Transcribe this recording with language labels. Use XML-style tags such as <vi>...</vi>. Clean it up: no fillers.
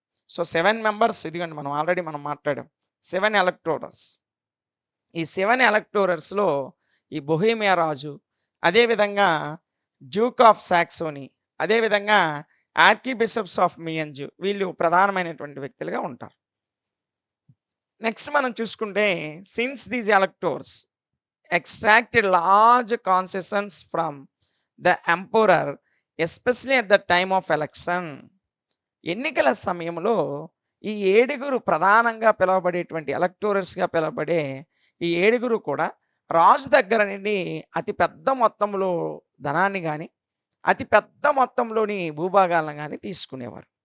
<te>So, 7 members ఇదిగోండి మనం already మనం మాట్లాడాం. 7 ఎలక్టోరర్స్. ఈ 7 ఎలక్టోరర్స్‌లో ఈ బొహీమియా రాజు, అదే విధంగా డ్యూక్ ఆఫ్ సాక్సోనీ, అదే విధంగా ఆర్కీ బిషప్స్ ఆఫ్ మియన్స్ వీళ్ళు ప్రధానమైనటువంటి వ్యక్తులుగా ఉంటారు. నెక్స్ట్ మనం చూసుకుంటే</te> <en>Since these electors extracted large concessions from the emperor especially at the time of election.</en> <te>ఎన్నికల సమయంలో ఈ 7 ప్రధానంగా పిలువబడేటువంటి ఎలక్టోరర్స్‌గా పిలువబడే ఈ 7 కూడా రాజు దగ్గర నుండి అతి పెద్ద మొత్తంలో ధనాన్ని గాని, అతి పెద్ద మొత్తంలోని భూభాగాలను గాని తీసుకునేవారు.</te>